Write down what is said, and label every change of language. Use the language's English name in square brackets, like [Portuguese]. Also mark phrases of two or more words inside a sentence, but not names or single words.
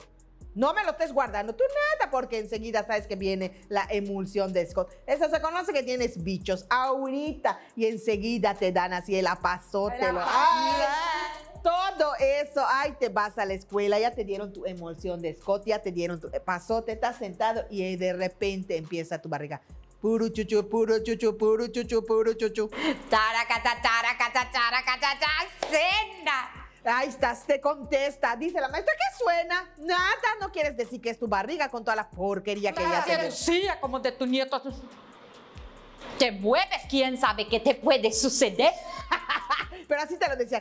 [Spanish] No me lo estés guardando tú nada, porque enseguida sabes que viene la emulsión de Scott. Eso se conoce que tienes bichos ahorita y enseguida te dan así el apazote. Todo eso, ay, te vas a la escuela, ya te dieron tu emulsión de Scott, ya te dieron tu pasote, estás sentado y de repente empieza tu barriga. Puro chuchu, puro chuchu, puro chuchu, puro chuchu. Taracata, cena. Ahí estás, te contesta. Dice la maestra, ¿qué suena? Nada, no quieres decir que es tu barriga con toda la porquería que ya te... Sí, como de tu nieto. Te mueves, quién sabe qué te puede suceder. Pero así te lo decían.